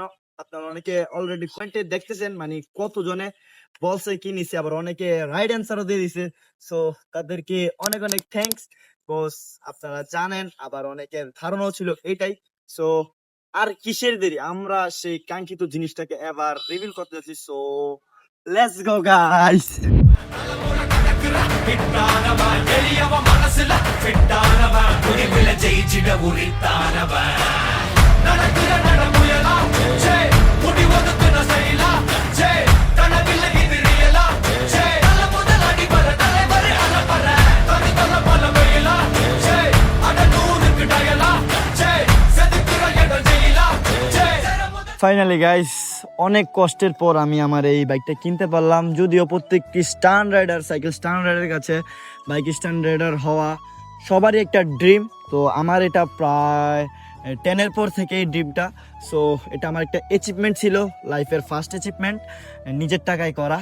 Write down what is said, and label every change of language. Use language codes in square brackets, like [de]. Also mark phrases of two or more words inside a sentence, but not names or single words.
[bn] আপনারা অনেকে অলরেডি কমেন্টে দেখতেছেন, মানে কতজনে বলছে কি নিছে, আবার অনেকে [en] right answer [bn] দিয়ে দিছে। সো তাদেরকে অনেক অনেক [en] thanks, because [bn] আপনারা জানেন, আবার অনেকের ধারণাও ছিল এটাই। সো আর কিসের দেরি, আমরা সেই কাঙ্ক্ষিত জিনিসটাকে এবার রিভিল করতে যাচ্ছি। [en] so let's go guys. [ta] பிட்டானவன் எளியவ மனசுல ஃபிட்டானவன் துணிவில ஜெயிச்சிட உரித்தானவன் நடக்கிற நடமுயலா ஜே முடி ஒதுக்குன செய்யலா ஜே கனவில்ல இது ரியலா ஜே நல்ல முதல் அடிபர தலைவர் அலப்பற தனி தல பல வெயிலா ஜே அட நூறுக்கு டயலா ஜே செதுக்குற எட ஜெயிலா ஜே [en] finally guys, [bn] অনেক কষ্টের পর আমি আমার এই বাইকটা কিনতে পারলাম। যদিও প্রত্যেকটি [en] stunt rider, cycle stunt rider [bn] কাছে [en] bike stunt rider [bn] হওয়া সবারই একটা ড্রিম। তো আমার এটা প্রায় 10-এর পর থেকে এই ড্রিমটা। সো এটা আমার একটা অ্যাচিভমেন্ট ছিল, [en] life first achievement, [bn] নিজের টাকায় করা।